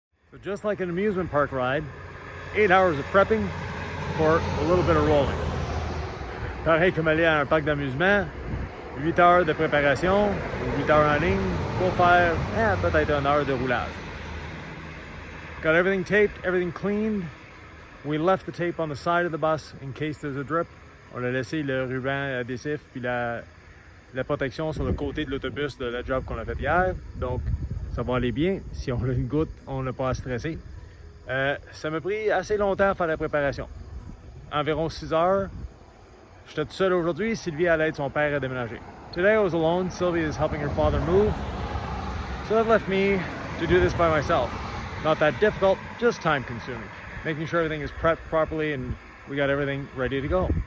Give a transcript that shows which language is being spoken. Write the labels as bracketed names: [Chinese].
[English] So just like an amusement park ride, 8 hours of prepping for a little bit of rolling. [French] Pareil comme aller à un parc d'amusement, 8 heures de préparation, 8 heures en ligne pour faire peut-être 1 heure de roulage. [English] Got everything taped, everything cleaned. We left the tape on the side of the bus in case there's a drip. [French] On a laissé le ruban adhésif puis la protection sur le côté de l'autobus de la job qu'on a fait hier. Donc, ça va aller bien. Si on a une goutte, on n'a pas à stresser. Ça m'a pris assez longtemps à faire la préparation. Environ 6 heures. J'étais tout seul aujourd'hui. Sylvie allait aider son père à déménager. [English] Today I was alone. Sylvie is helping her father move. So that left me to do this by myself. Not that difficult, just time consuming. Making sure everything is prepped properly and we got everything ready to go.